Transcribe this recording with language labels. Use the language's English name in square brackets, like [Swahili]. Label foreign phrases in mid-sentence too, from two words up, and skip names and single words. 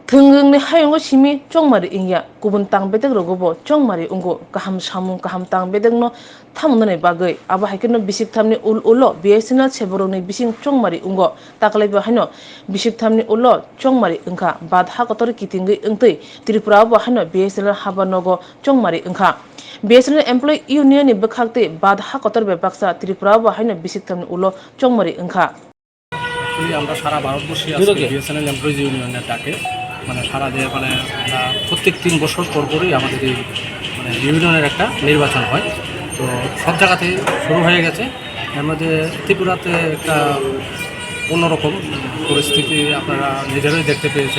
[Kok Borok] Thunggungni hayongo simi chongmari ingya kubun tangbedek rogobo chongmari ungo kaham samung kaham tangbedek no thamunane bagai aba haikeno bisik thamni ulo BSNL seborongni bising chongmari ungo taklaiba haino bisik thamni ulo chongmari ungkha badha kotor kitingui ungtui Tripura bo haino BSNL habanogo chongmari ungkha BSNL employee union ni bkhakte badha kotor bebaksa Tripura bo haino bisik thamni ulo chongmari ungkha [Bangla] আমরা সারা ভারতবর্ষে আজকে বিএসএনএল এমপ্লয়িজ ইউনিয়নের ডাকে মানে সারা দেশে মানে আমরা প্রত্যেক 3 বছর পরই আমাদের এই মানে ইউনিয়নের একটা নির্বাচন হয়। তো সব জায়গাতেই শুরু হয়ে গেছে। এর মধ্যে ত্রিপুরাতে একটা অন্যরকম পরিস্থিতি আপনারা নিজেরাই দেখতে পেয়েছেন।